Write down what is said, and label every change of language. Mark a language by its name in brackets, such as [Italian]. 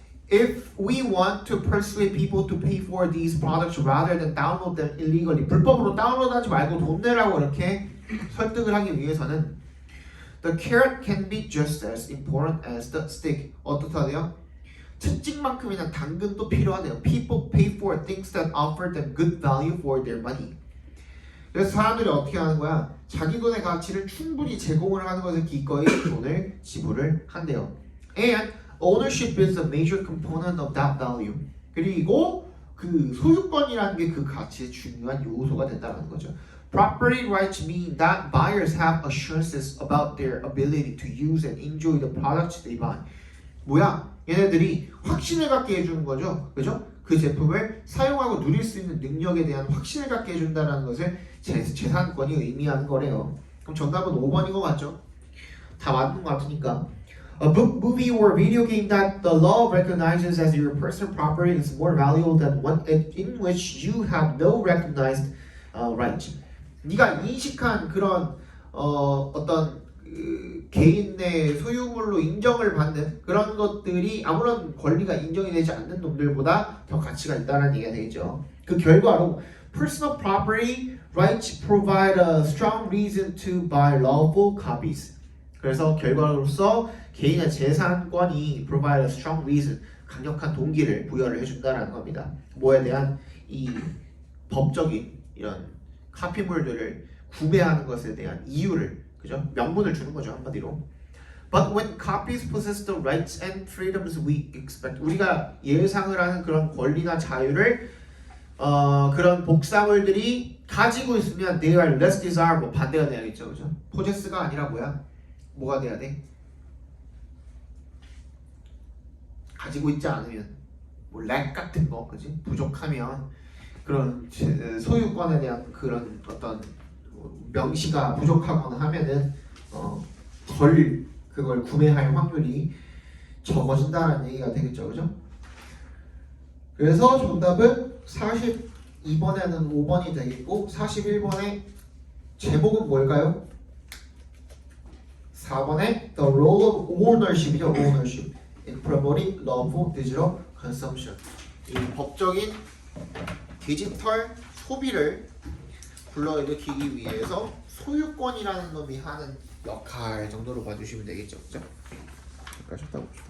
[English] If we want to persuade people to pay for these products rather than download them illegally, [Korean] 불법으로 다운로드하지 말고 돈 내라고 이렇게 설득을 하기 위해서는 [English] the carrot can be just as important as the stick. [Korean] 어떻다고요? 채찍만큼이나 당근도 필요하대요. [English] People pay for things that offer them good value for their money. [Korean] 그래서 사람들이 어떻게 하는 거야? 자기 돈의 가치를 충분히 제공을 하는 것에 기꺼이 돈을 지불을 한대요. [English] And ownership is a major component of that value. [Korean] 그리고 그 소유권이라는 게 그 가치의 중요한 요소가 된다는 거죠. [English] Property rights mean that buyers have assurances about their ability to use and enjoy the products they buy. [Korean] 뭐야? 얘네들이 확신을 갖게 해주는 거죠. 그죠? 그 제품을 사용하고 누릴 수 있는 능력에 대한 확신을 갖게 해준다는 것을 재산권이 의미하는 거래요. 그럼 정답은 5번인 것 같죠? 다 맞는 것 같으니까. [English] A book, movie, or video game that the law recognizes as your personal property is more valuable than one in which you have no recognized right. [Korean] 네가 인식한 그런 어떤 개인의 소유물로 인정을 받는 그런 것들이 아무런 권리가 인정이 되지 않는 놈들보다 더 가치가 있다는 얘기가 되겠죠. 그 결과로 [English] personal property rights provide a strong reason to buy lawful copies. [Korean] 그래서 결과로서 개인의 재산권이 [English] provide a strong reason, [Korean] 강력한 동기를 부여를 해준다라는 겁니다. 뭐에 대한 이 법적인 이런 카피물들을 구매하는 것에 대한 이유를, 그죠? 명분을 주는 거죠, 한마디로. [English] But when copies possess the rights and freedoms we expect, [Korean] 우리가 예상을 하는 그런 권리나 자유를 그런 복사물들이 가지고 있으면 [English] they are less desirable [Korean] 반대가 돼야겠죠, 그죠? possess가 아니라 뭐가 돼야 돼? 가지고 있지 않으면 뭐 lack 같은 거, 그지? 부족하면 그런 소유권에 대한 그런 어떤 명시가 부족하거나 하면은 덜 그걸 구매할 확률이 적어진다는 얘기가 되겠죠, 그죠? 그래서 정답은 42번에는 5번이 되겠고 41번의 제목은 뭘까요? 4번에 [English] The Role of Ownership이죠. Ownership in Promoting Lawful Digital Consumption. [Korean] 이 법적인 디지털 소비를 불러일으키기 위해서 소유권이라는 놈이 하는 역할 정도로 봐주시면 되겠죠, 그죠? 여기까지 했다고 봅시다.